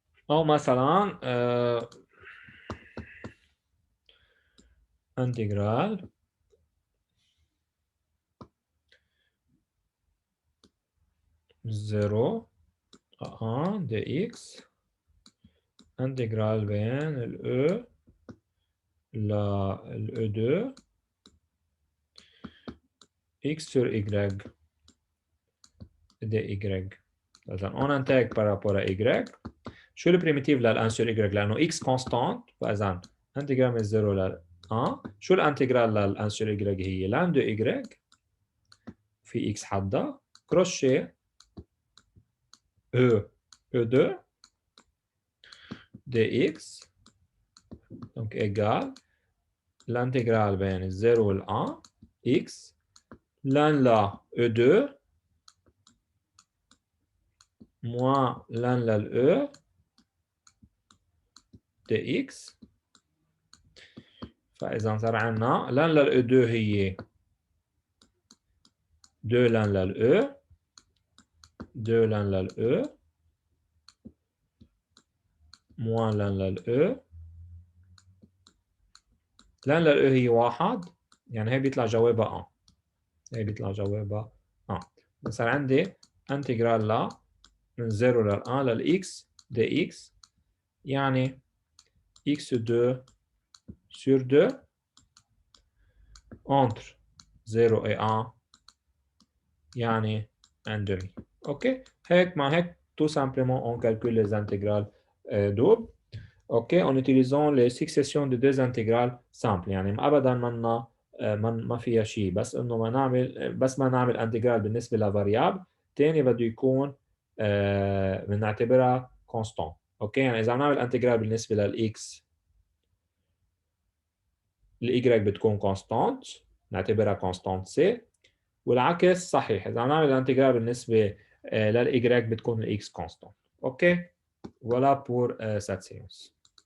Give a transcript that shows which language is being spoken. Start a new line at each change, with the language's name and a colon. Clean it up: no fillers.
Arabic: أو مثلا intégrale زيرو à 1 de x intégrale بين ال E ل E2 x sur y de y. إذا
French: on intègre par rapport à y.
Arabic: شو البريميتيف لل 1 sur y لأنه x constante فإذا intégrale من 0 ل 1. شو الانتجرال لل 1 sur y هي ln de y في x حدها crochet E2 dx donc égale l'intégrale بين 0 و 1 x ln la E2 moins ln la E dx. فإذا صار عندنا ln la E2 هي 2 ln la E 2 ln la E moins ln la E ln la E هي 1 يعني هي بيطلع جوابها 1. هي بيطلع جوابها 1. صار عندي انتجرال لا من 0 ل 1 للإكس دي إكس يعني x2 sur 2 entre 0 et 1 يعني 1/2.
French: OK
Arabic: هيك مع هيك
French: tout simplement on calcule les intégrales doubles.
Arabic: OK
French: en utilisant les successions de deux intégrales simples
Arabic: يعني ابدا ما فيها شيء بس انه ما نعمل انتجرال بالنسبه لفاريابل ثاني بده يكون بنعتبرها كونستانت. اوكي يعني اذا نعمل انتجرال بالنسبه للاكس الاي بتكون كونستانت نعتبرها كونستانت سي والعكس صحيح اذا نعمل انتجرال بالنسبه للاي بتكون الاكس كونستانت. اوكي
French: voilà pour cette séance.